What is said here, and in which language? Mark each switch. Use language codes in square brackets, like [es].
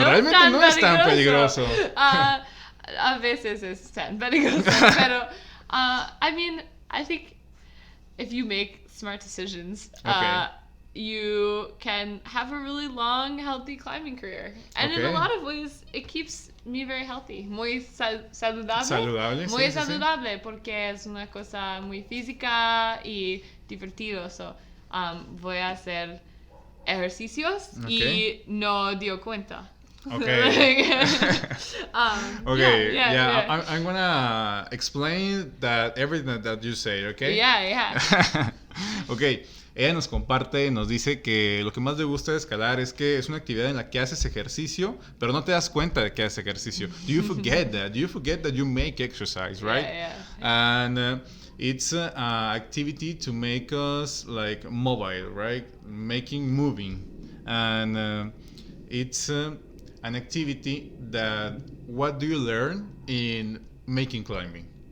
[es] Realmente no es tan peligroso. A veces es tan peligroso. [en] Pero, I think if you make smart decisions, you can have a really long, healthy climbing career. And in a lot of ways, it keeps me very healthy. [es] Muy saludable. Muy saludable porque es una cosa muy física y divertido. So, voy a hacer ejercicios y no dio cuenta. [en] Okay. I'm gonna explain that everything that you say, okay? Yeah. Okay. [es] Ella nos comparte, nos dice que lo que más le gusta de escalar es que es una actividad en la que haces ejercicio, pero no te das cuenta de que haces ejercicio. [en] Do you forget that? Do you forget that you make exercise, right? Yeah. And it's an activity to make us like mobile, right? Moving. And it's an activity that, what do you learn in making climbing?